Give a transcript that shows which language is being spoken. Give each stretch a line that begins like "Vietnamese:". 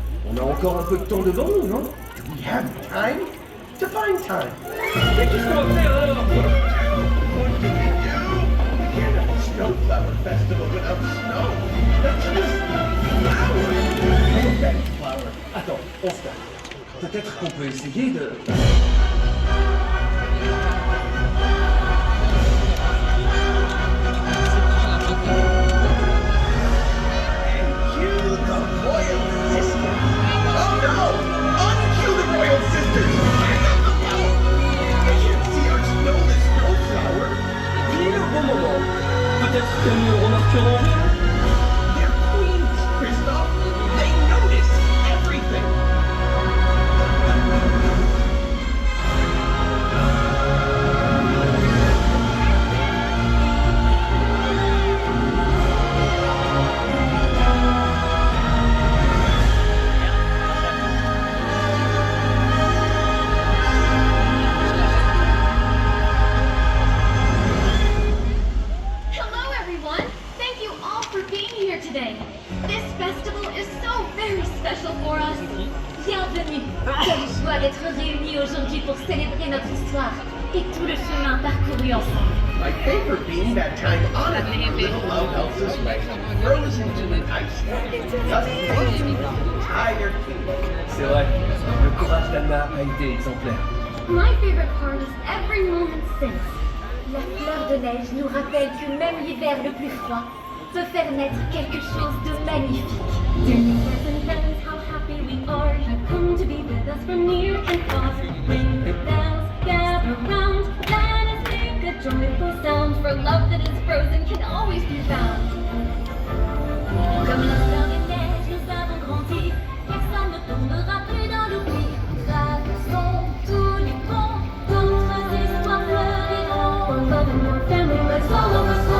French: On a encore un peu de temps devant nous, non?
English: We have time to find time.
French: Mais qu'est-ce qu'on va faire alors?
English: What do we do? We can't have a snowflower festival without snow. That's just flower. Okay, flower.
French: Attends, on se calme. Peut-être qu'on peut essayer de...
English: Cue the royal sisters. Oh no! Uncue the royal sisters! Hang up the bell! They can't see our snowless snowflower.
French: Il est le bon moment. Peut-être que nous remarquerons rien.
English: They're queens, Kristoff. They notice everything. Hello, everyone. Thank you all for being here today. This festival is so very special for us.
French: Bienvenue. Quelle joie d'être réunis aujourd'hui pour célébrer notre histoire et tout le chemin parcouru ensemble.
English: My favorite being that time Anna took little love Elsa's way, froze into an ice, thus losing the entire kingdom.
French: C'est vrai, le courage d'Anna a été exemplaire.
English: My favorite part is every moment since.
French: La fleur de neige nous rappelle que même l'hiver le plus froid peut faire naître quelque chose de magnifique.
English: Dear neighbors and friends, how happy we are you come to be with us from near and far. Ring the bells, gather round, let us make a joyful sound, for love that is frozen can always be found.
French: Comme la fleur de neige, nous avons grandi, personne ne tombera plus dans l'oubli. Traversons tous les ponts, d'autres histoires fleuriront.
English: One love and one family, let's all of us go.